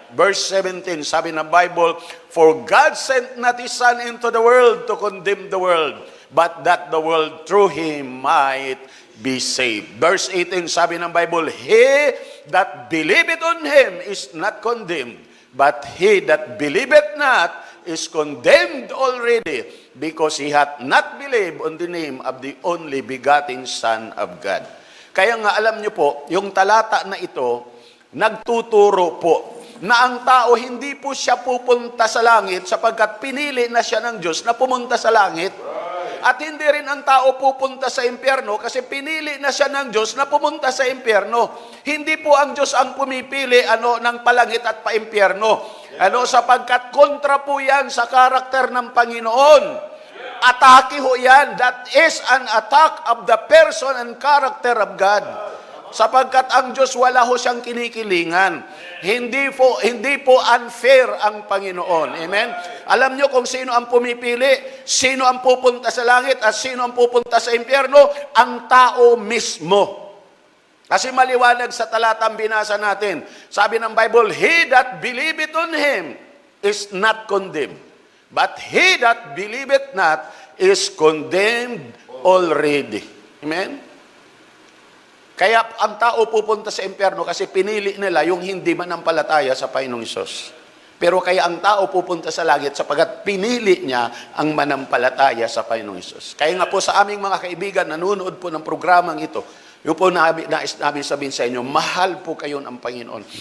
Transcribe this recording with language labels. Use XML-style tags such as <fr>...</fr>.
<en>Verse 17,</en> <tl>sabi ng</tl> <en>Bible, "For God sent not His Son into the world to condemn the world, but that the world through Him might be saved." Verse 18,</en> <tl>sabi ng</tl> <en>Bible, "He that believeth on Him is not condemned, but he that believeth not is condemned already, because he hath not believed on the name of the only begotten Son of God."</en> <tl>Kaya nga alam niyo po, yung talata na ito, nagtuturo po na ang tao hindi po siya pupunta sa langit sapagkat pinili na siya ng Diyos na pumunta sa langit. At hindi rin ang tao pupunta sa impyerno kasi pinili na siya ng Diyos na pumunta sa impyerno. Hindi po ang Diyos ang pumipili ng palangit at paimpyerno. Sapagkat kontra po yan sa karakter ng Panginoon. Atake ho yan.</tl> <en>That is an attack of the person and character of God.</en> <tl>Sapagkat ang Diyos wala ho siyang kinikilingan. Hindi po unfair ang Panginoon. Amen? Alam nyo kung sino ang pumipili, sino ang pupunta sa langit, at sino ang pupunta sa impyerno? Ang tao mismo. Kasi maliwanag sa talatang binasa natin. Sabi ng</tl> <en>Bible, "He that believeth on Him is not condemned, but he that believeth not is condemned already." Amen?</en> <tl>Kaya ang tao pupunta sa impyerno kasi pinili nila yung hindi manampalataya sa Panginoong Hesus. Pero kaya ang tao pupunta sa langit sapagkat pinili niya ang manampalataya sa Panginoong Hesus. Kaya nga po sa aming mga kaibigan, nanonood po ng programang ito, yung po nais namin sabihin sa inyo, mahal po kayo ng Panginoon.</tl>